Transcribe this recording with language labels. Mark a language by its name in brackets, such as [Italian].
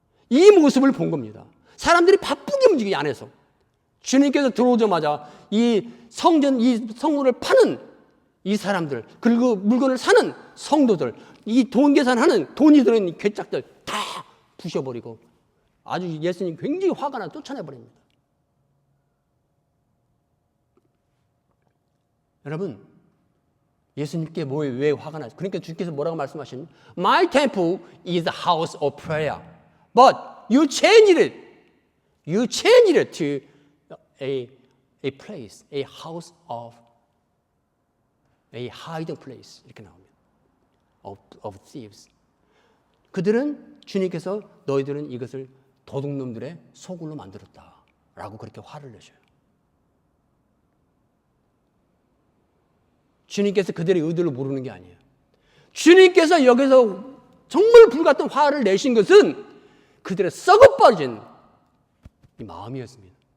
[Korean] 이 모습을 본 겁니다. 사람들이 바쁘게 움직이기 안에서. 주님께서 들어오자마자 이 성전, 이 성물을 파는 이 사람들, 그리고 물건을 사는 성도들, 이 돈 계산하는 돈이 들어있는 괴짝들 다 부셔버리고 아주 예수님 굉장히 화가 나 쫓아내버립니다. 여러분, 예수님께 왜 화가 나죠? 그러니까 주께서 뭐라고 말씀하셨냐? [English] My temple is a house of prayer, but you changed it. You changed it to a place, a house of a hiding place. [Korean] 이렇게 나옵니다. [English] Of thieves. [Korean] 그들은 주님께서 너희들은 이것을 도둑놈들의 소굴로 만들었다라고 그렇게 화를 내셔요. 주님께서 그들의 의도를 모르는 게 아니에요. 주님께서 여기서 정말 불같은 화를 내신 것은 그들의 썩어버린 이 마음이었습니다.